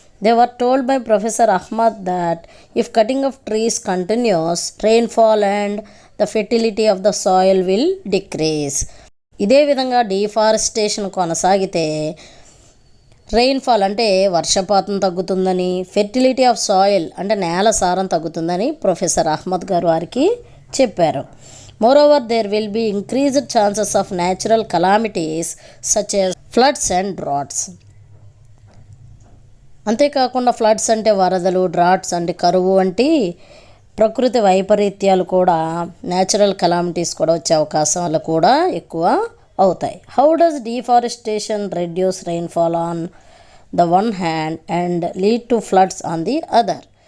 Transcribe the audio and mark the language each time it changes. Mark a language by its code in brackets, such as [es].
[en] They were told by Professor Ahmad that if cutting of trees continues, rainfall and the fertility of the soil will decrease. [te] ఇదే విధంగా deforestation కొనసాగితే rainfall అంటే వర్షపాతం తగ్గుతుందని, fertility of soil అంటే నేల సారం తగ్గుతుందని ప్రొఫెసర్ అహ్మద్ గారు వారికి చెప్పారు. [en] Moreover, there will be increased chances of natural calamities such as floods and droughts. [te] అంతేకాకుండా ఫ్లడ్స్ అంటే వరదలు, డ్రాట్స్ అంటే కరువు వంటి ప్రకృతి వైపరీత్యాలు కూడా, న్యాచురల్ కలామిటీస్ కూడా వచ్చే అవకాశాలు కూడా ఎక్కువ అవుతాయి. [en] How does deforestation reduce rainfall on the one hand and lead to floods on the other?